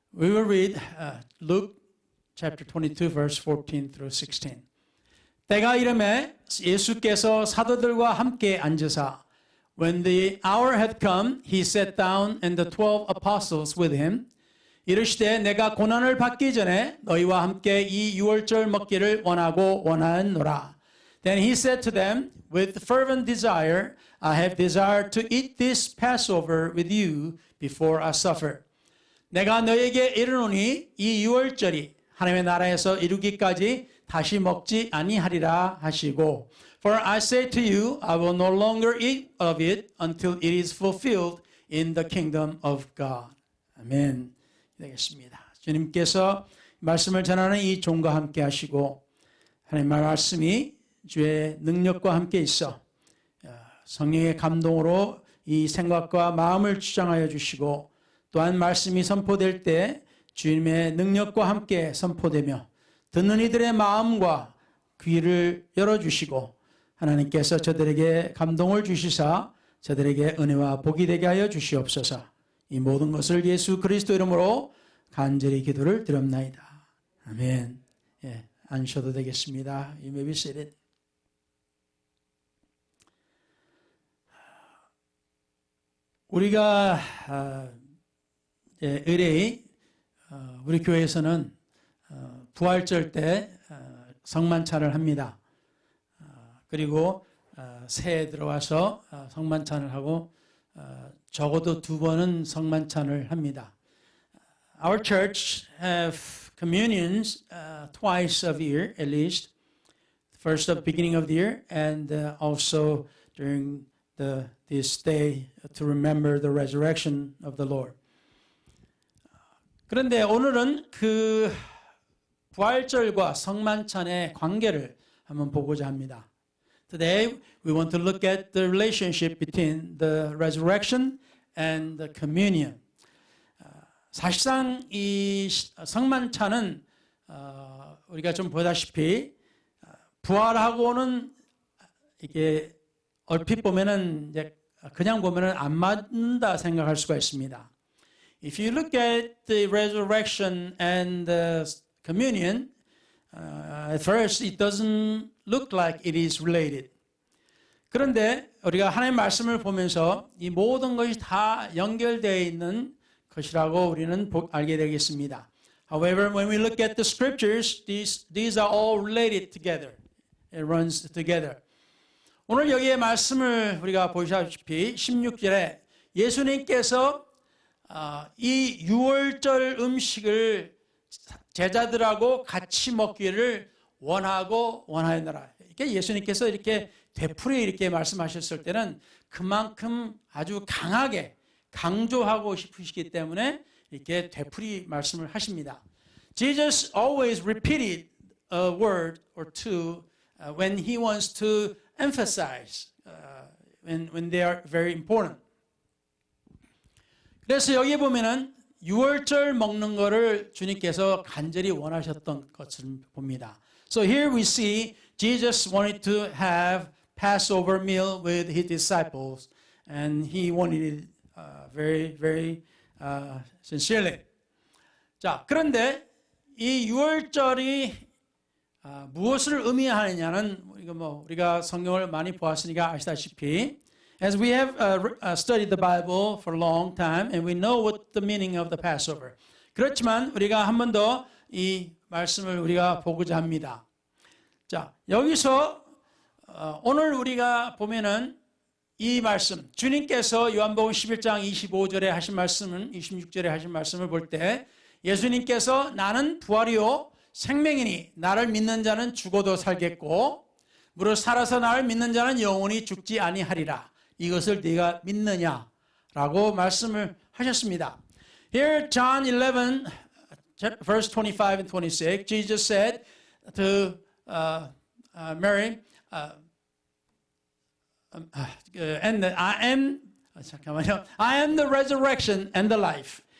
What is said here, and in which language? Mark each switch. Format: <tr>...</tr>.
<en>We will read Luke chapter 22 verse 14 through 16.</en> <ko>때가 이르매 예수께서 사도들과 함께 앉으사</ko> <en>When the hour had come, he sat down and the 12 apostles with him.</en> <ko>이르시되 내가 고난을 받기 전에 너희와 함께 이 유월절 먹기를 원하노라.</ko> <en>Then he said to them, with fervent desire, I have desired to eat this Passover with you before I suffer.</en> <ko>내가 너에게 이르노니 이 유월절이 하나님의 나라에서 이루기까지 다시 먹지 아니하리라 하시고</ko> <en>For I say to you, I will no longer eat of it until it is fulfilled in the kingdom of God.</en> <ko>아멘. 되겠습니다. 주님께서 말씀을 전하는 이 종과 함께 하시고 하나님의 말씀이 주의 능력과 함께 있어 성령의 감동으로 이 생각과 마음을 주장하여 주시고 또한 말씀이 선포될 때 주님의 능력과 함께 선포되며 듣는 이들의 마음과 귀를 열어주시고 하나님께서 저들에게 감동을 주시사 저들에게 은혜와 복이 되게 하여 주시옵소서. 이 모든 것을 예수 그리스도 이름으로 간절히 기도를 드렸나이다. 아멘. 예, 앉으셔도 되겠습니다.</ko> <en>You may be seated.</en> <ko>우리가 의뢰의 우리 교회에서는 부활절 때 성만찬을 합니다. 그리고 새해 들어와서 성만찬을 하고 적어도 2번은 성만찬을 합니다.</ko> <en>Our church have communions twice a year at least. First at the beginning of the year and also during this day to remember the resurrection of the Lord.</en> <ko>그런데 오늘은 그 부활절과 성만찬의 관계를 한번 보고자 합니다.</ko> <en>Today we want to look at the relationship between the resurrection and the communion.</en> <ko>사실상 이 성만찬은 우리가 좀 보다시피 부활하고는 이게 얼핏 보면은 이제 그냥 보면은 안 맞는다 생각할 수가 있습니다.</ko> <en>If you look at the resurrection and the communion, at first it doesn't look like it is related.</en> <ko>그런데 우리가 하나님의 말씀을 보면서 이 모든 것이 다 연결되어 있는 것이라고 우리는 알게 되겠습니다.</ko> <en>However, when we look at the scriptures, these are all related together. It runs together.</en> <ko>오늘 여기에 말씀을 우리가 보시다시피 16절에 예수님께서 이 유월절 음식을 제자들하고 같이 먹기를 원하노라. 이렇게 예수님께서 이렇게 되풀이 이렇게 말씀하셨을 때는 그만큼 아주 강하게 강조하고 싶으시기 때문에 이렇게 되풀이 말씀을 하십니다.</ko> <en>Jesus always repeated a word or two when he wants to emphasize when they are very important.</en> <ko>그래서 여기 보면은 유월절 먹는 거를 주님께서 간절히 원하셨던 것을 봅니다.</ko> <en>So here we see Jesus wanted to have Passover meal with his disciples and he wanted it very sincerely.</en> <ko>자, 그런데 이 유월절이 무엇을 의미하느냐는 우리가 성경을 많이 보았으니까 아시다시피</ko> <en>as we have studied the Bible for a long time and we know what the meaning of the Passover.</en> <ko>그렇지만 우리가 한 번 더 이 말씀을 우리가 보고자 합니다. 자, 여기서 오늘 우리가 보면은 이 말씀, 주님께서 요한복음 11장 25절에 하신 말씀은 26절에 하신 말씀을 볼 때 예수님께서 나는 부활이요 생명이니 나를 믿는 자는 죽어도 살겠고 무릇 살아서 나를 믿는 자는 영원히 죽지 아니하리라. 이것을 네가 믿느냐라고 말씀을 하셨습니다.</ko> <en>Here John 11 verse 25 and 26 Jesus said to Mary and I am the resurrection and the life.</en>